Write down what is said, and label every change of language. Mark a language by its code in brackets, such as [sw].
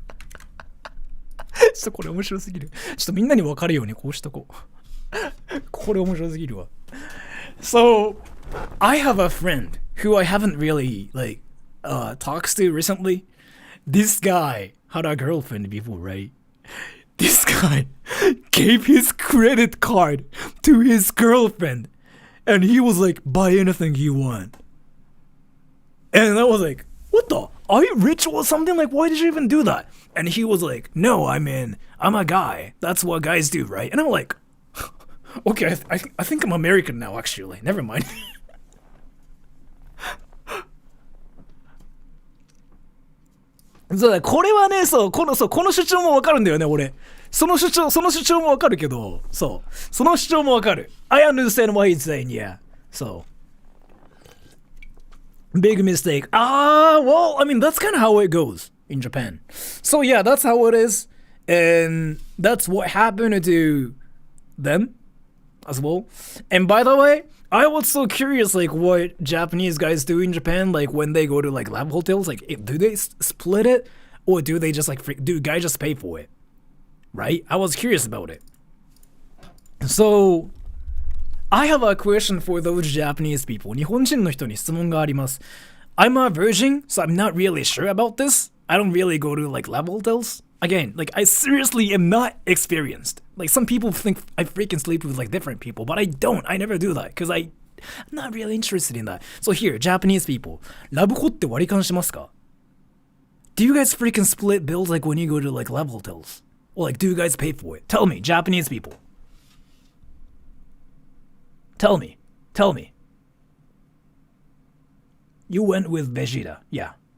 [ja] ちょっとこれ面白すぎる。ちょっとみんなに分かるようにこうしとこう。これ面白すぎるわ。 [en] So, I have a friend who I haven't really talked to recently. This guy had a girlfriend before, right? This guy gave his credit card to his girlfriend, and he was like, "Buy anything you want." And I was like, "What the? Are you rich or something? Like, why did you even do that?" And he was like, "No, I mean, I'm a guy. That's what guys do, right?" And I'm like, "Okay, I think I'm American now, actually. Never mind." [ja] そうだ、これはね、この主張もわかるんだよね、俺。その主張もわかるけど、その主張もわかる。 [en] I understand what he's saying, yeah. So, big mistake. Well, I mean, that's kind of how it goes in Japan. So yeah, that's how it is. And that's what happened to them as well. And by the way, I was so curious, like, what Japanese guys do in Japan, like, when they go to, like, lab hotels. Like, do they split it? Or do they just, like, do guys just pay for it? Right? I was curious about it. So, I have a question for those Japanese people. [ja] 日本人の人に質問があります。 [en] I'm a virgin, so I'm not really sure about this. I don't really go to, like, lab hotels. Again, like, I seriously am not experienced. Like, some people think I freaking sleep with, like, different people, but I don't. I never do that, because I'm not really interested in that. So here, Japanese people, [ja] ラブホって割り勘しますか? [en] Do you guys freaking split bills, like, when you go to, like, lab hotels? Or, like, do you guys pay for it? Tell me, Japanese people. Tell me. You went with Vegeta, yeah.